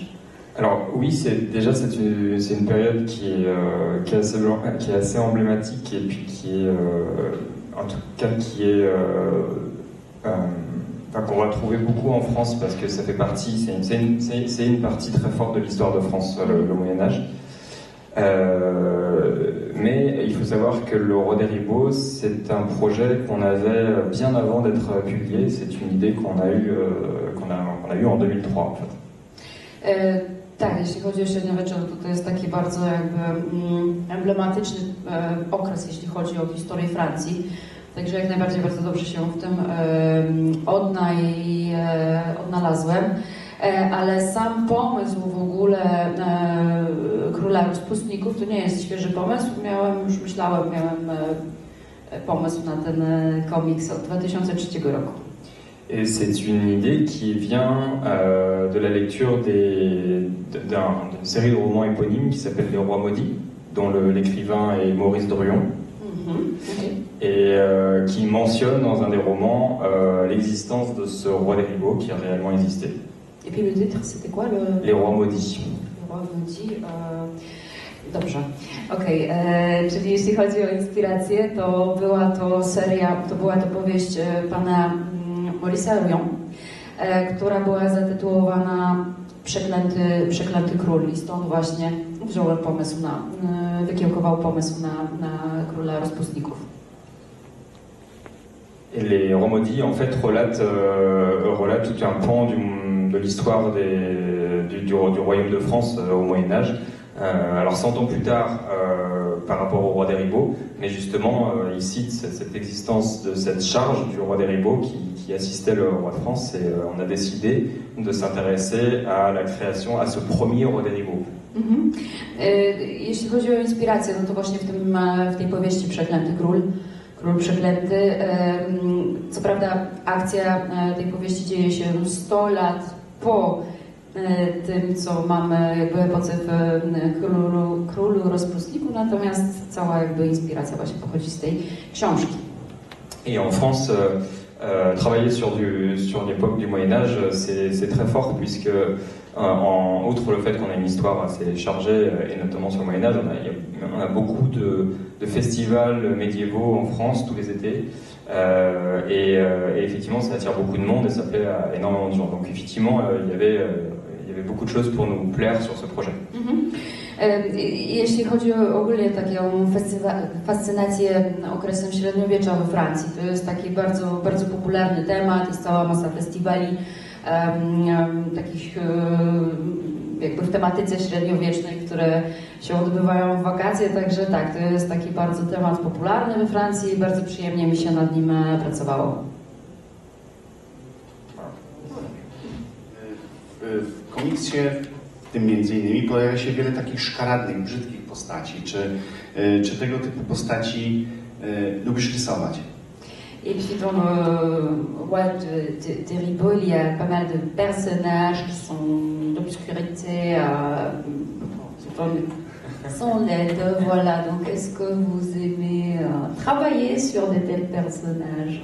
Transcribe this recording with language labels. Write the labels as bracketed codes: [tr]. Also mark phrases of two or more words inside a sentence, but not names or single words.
[fr] Alors oui, c'est une période qui est assez emblématique et puis qui est en tout cas qu'on va trouver beaucoup en France parce que ça fait partie, c'est une partie très forte de l'histoire de France, le Moyen-Âge. Mais il faut savoir que Le Roi des Ribauds, c'est un projet qu'on avait bien avant d'être publié. C'est une idée qu'on a eue en 2003 en fait. [pl] Tak, jeśli chodzi o średniowiecze, to jest taki bardzo jakby emblematyczny okres, jeśli chodzi o historię Francji. Także jak najbardziej bardzo dobrze się w tym odnalazłem. Ale sam pomysł w ogóle Króla Rozpustników to nie jest świeży pomysł. Miałem pomysł na ten komiks od 2003 roku. [fr] Et c'est une idée qui vient de la lecture d'une série de romans éponymes qui s'appelle Les Rois Maudits, dont l'écrivain est Maurice Druon, et qui mentionne dans un des romans l'existence de ce Roi des Ribauds qui a réellement existé. Et puis le titre, c'était quoi Les Rois Maudits. Les Rois Maudits. [pl] Dobrze, okej. Czyli jeśli chodzi o inspirację, to była to powieść pana Maurice'a Druon, która była zatytułowana Przeklęty Król i stąd właśnie wziąłem pomysł wykiełkował pomysł na Króla Rozpustników. [fr] Et les Rois-Maudits, en fait, relatent tout un pan de l'histoire du royaume de France au Moyen-Âge. Alors 100 ans plus tard, par rapport au roi des Ribauds, mais justement, il cite cette existence de cette charge du roi des Ribauds qui assistait le roi de France, et on a décidé de s'intéresser à la création, à ce premier roi des Ribauds. [pl] Jeśli chodzi o inspirację, no to właśnie w tej powieści Przeklęty Król Przeklęty. Co prawda akcja tej powieści dzieje się 100 lat po tym, co mamy jakby epoce w Królu Rozpustniku, natomiast cała jakby inspiracja właśnie pochodzi z tej książki. [fr] Et en France, travailler sur l'époque du Moyen-Âge, c'est très fort puisque, outre le fait qu'on a une histoire assez chargée, et notamment sur le Moyen-Âge, on a beaucoup de festivals médiévaux en France tous les étés. Et effectivement, ça attire beaucoup de monde et ça plaît à énormément de gens. Donc effectivement, il y avait beaucoup de choses pour nous plaire sur ce projet. [pl] Jeśli chodzi ogólnie taką fascynację okresem średniowiecza we Francji, to jest taki bardzo, bardzo popularny temat, jest cała masa festiwali takich jakby w tematyce średniowiecznej, które się odbywają w wakacje, także tak, to jest taki bardzo temat popularny we Francji i bardzo przyjemnie mi się nad nim pracowało. W komiksie, w tym między innymi, pojawia się wiele takich szkaradnych, brzydkich postaci. Czy tego typu postaci lubisz rysować? [fr] Et puis dans le roi de Ribauds, il y a pas mal de personnages qui sont d'obscurité, sont laides, voilà. Donc est-ce que vous aimez travailler sur de tels personnages?